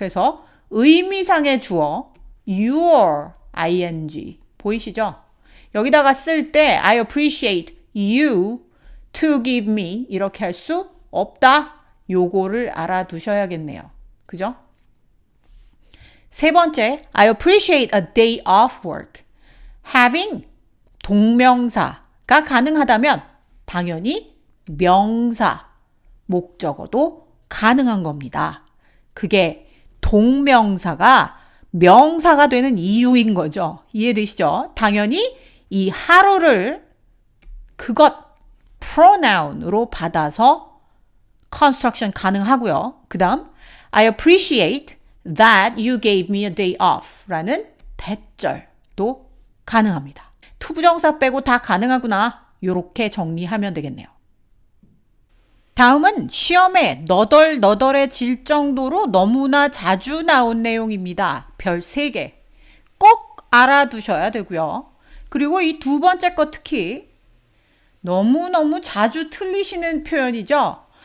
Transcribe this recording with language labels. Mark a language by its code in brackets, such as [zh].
[ko] 그래서 의미상의 주어 your ing 보이시죠? 여기다가 쓸 때 [en] I appreciate you to give me [ko] 이렇게 할 수 없다. 요거를 알아두셔야겠네요. 그죠? 세 번째, [en] I appreciate a day off work. [ko] having 동명사가 가능하다면 당연히 명사, 목적어도 가능한 겁니다. 그게 동명사가 명사가 되는 이유인 거죠. 이해되시죠? 당연히 이 하루를 그것 pronoun으로 받아서 construction 가능하고요. 그 다음 [en] I appreciate that you gave me a day off [ko] 라는 대절도 가능합니다. 투부정사 빼고 다 가능하구나. 이렇게 정리하면 되겠네요. 다음은 시험에 너덜너덜해질 정도로 너무나 자주 나온 내용입니다. 별 3개. 꼭 알아두셔야 되고요. 그리고 이 두 번째 거 특히 너무너무 자주 틀리시는 표현이죠.